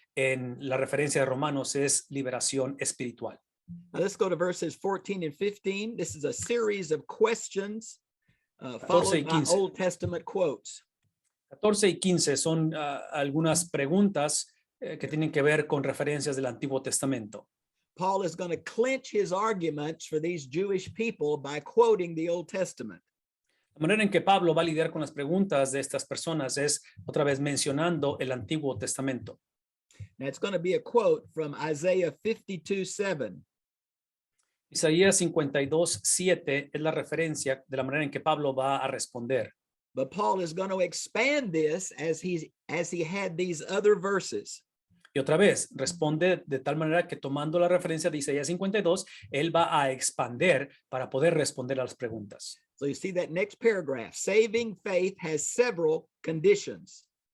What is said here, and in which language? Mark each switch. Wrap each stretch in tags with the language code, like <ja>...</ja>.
<es>En la referencia de Romanos es liberación espiritual.</es> <en>Now let's go to verses 14 and 15. This is a series of questions followed by Old Testament quotes.</en> <es>14 y 15 son algunas preguntas que tienen que ver con referencias del Antiguo Testamento.</es> <en>Paul is going to clinch his arguments for these Jewish people by quoting the Old Testament.</en> <es>La manera en que Pablo va a lidiar con las preguntas de estas personas es otra vez mencionando el Antiguo Testamento.</es> <en>Now it's going to be a quote from Isaiah 52:7.</en> <es>Isaías 52:7 es la referencia de la manera en que Pablo va a responder.</es> <en>But Paul is going to expand this as he had these other verses.</en> <es>Y otra vez, responde de tal manera que tomando la referencia de Isaías 52, él va a expander para poder responder a las preguntas.</es> <en>So you see that next paragraph, saving faith has several conditions.</en>